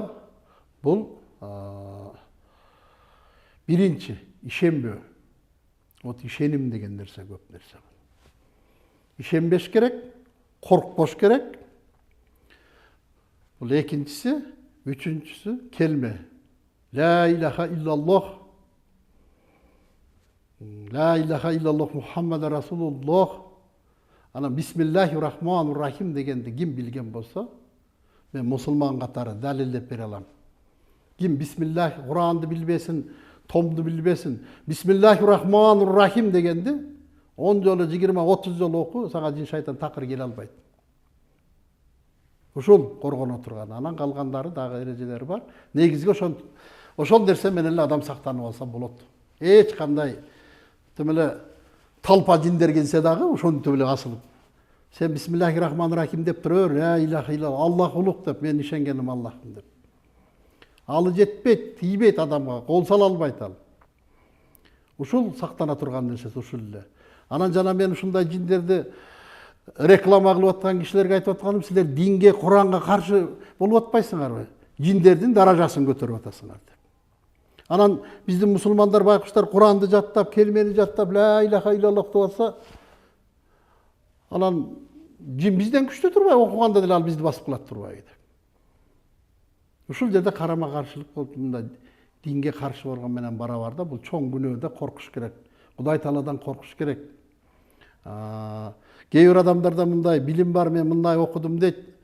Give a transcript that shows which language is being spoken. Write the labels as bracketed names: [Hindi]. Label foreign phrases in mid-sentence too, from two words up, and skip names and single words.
[Kyrgyz] Бул биринчи ишенбөө. Вот ишеним деген нерсе көп нерсе. Ишенбеш керек, коркпош керек. Бул экинчиси, үчүнчүсү келме. [Arabic] لا إله إلا الله. لا إله إلا الله محمد رسول الله. [Kyrgyz] Ана [Arabic] بسم الله الرحمن الرحيم [Kyrgyz] дегенди ким билген болсо, мен мусулман катары далилдеп бере алам. Ким бисмиллах Куранды билбесин, томду билбесин, [Arabic] بسم الله الرحمن الرحيم [Kyrgyz] дегенди 10 жолу, 20-30 жолу оку, сага жин шайтан такыр келе албайт. Ушул коргоно турган. Анан калгандары дагы эрежелери бар. Негизги ошол нерсе менен эле адам сактанып алса болот. Эч кандай тимеле талпа жиндер келсе дагы ошонтип эле асылып. Сен [Arabic] بسم الله الرحمن الرحيم [Kyrgyz] деп турөр, [Arabic] لا إله إلا الله, [Kyrgyz] Аллах улук деп, мен ишенгеним Аллахмын деп. Алы жетпейт, тийбейт адамга, кол сала албайт ал. Ушул сактана турган нерсе ушул эле. Анан жана мен ушундай жиндерди реклама кылып аткан кишилерге айтып атканым, силер динге, Куранга каршы болуп атпайсыңарбы? Жиндердин даражасын көтөрүп атасыңар деп. Анан биздин мусулмандар байкуштар Куранды жаттап, келмени жаттап, [Arabic] لا إله إلا الله [Kyrgyz] деп атса, анан жин бизден күчтүү турбай, окуганда деле ал бизди басып калат турбайбы деп. Ушул жерде карама каршылык болуп, мындай динге каршы болгон менен барабар да, бул чоң күнөөдө коркуш керек. Кудай Тааладан коркуш керек. Кээ бир адамдарда мындай билим бар, мен мындай окудум дейт.